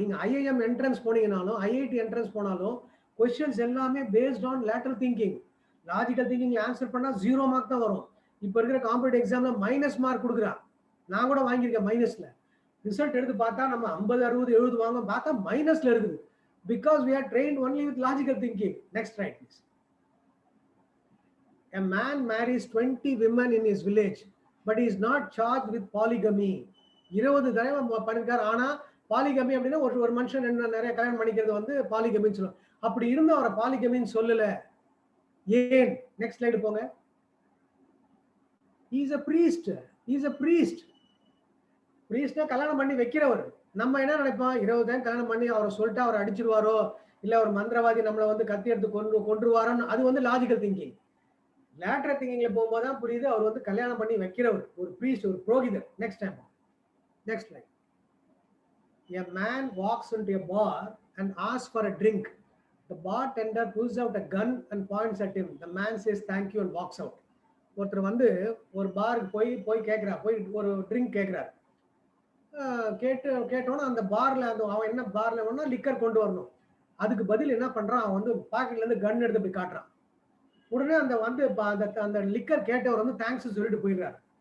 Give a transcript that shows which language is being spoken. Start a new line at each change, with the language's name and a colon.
Tamil: நீங்க IIM entrance போனீங்கனாலும் IIT entrance போனாலும் questions எல்லாமே based on lateral thinking. Logical திங்கிங்ல answer பண்ணா 0 மார்க் தான் வரும். இப்ப இருக்கிற காம்படிட்டிவ் எக்ஸாம்ல மைனஸ் மார்க் கொடுக்குறான். நான் கூட வாங்கியிருக்கேன் மைனஸ்ல. ரிசல்ட் எடுத்து பார்த்தா நம்ம 50, 60, 70 வாங்க பார்த்தா மைனஸ்ல இருக்குது.
English: Because we are trained only with logical thinking. Next slide, please. A man marries 20 women in his village, but he is not charged with polygamy.
Tamil: 20 தடவை பண்ணிருக்காரு. ஆனா பாலிகமி அப்படின்னா ஒரு மனுஷன் நிறைய கல்யாணம் பண்ணிக்கிறது வந்து பாலிகமின்னு சொல்லுவோம். அப்படி இருந்த அவரை பாலிகமின்னு சொல்லல. ஏன்? நெக்ஸ்ட் ஸ்லைடு போங்க.
English: He is a priest. He is a priest.
Tamil: priestனா கல்யாணம் பண்ணி வைக்கிறவர். நம்ம என்ன நினைப்போம், 20 டைம் கல்யாணம் பண்ணி அவரை சொல்லிட்டு அவர் அடிச்சிருவாரோ, இல்ல ஒரு மந்திரவாதி நம்மளை வந்து கத்தி எடுத்து கொன்றுவாரோன்னு, அது வந்து லாஜிக்கல் திங்கிங். லேட்டரல் திங்கிங்ல போகும்போது தான் புரியுது அவர் வந்து கல்யாணம் பண்ணி வைக்கிறவர், ஒரு பிரீஸ்ட், ஒரு புரோகிதர். Next time, next slide.
English: A man walks into a bar and asks for a drink. The bartender pulls out a gun and points at him. The man says thank you and walks out.
Tamil: ஒருத்தர் வந்து ஒரு பாருக்கு போய் கேட்கிறார், போய் ஒரு drink கேட்கிறார். கேட்டோன்னா அந்த பார்ல அவன் என்ன பார்ல வேணும்னா லிக்கர் கொண்டு வரணும். அதுக்கு பதில் என்ன பண்றான், அவன் வந்து பாக்கெட்ல இருந்து கன் எடுத்து போய் காட்டுறான். உடனே அந்த வந்து அந்த லிக்கர் கேட்டவர் வந்து தேங்க்ஸ் சொல்லிட்டு போயிடுறாரு.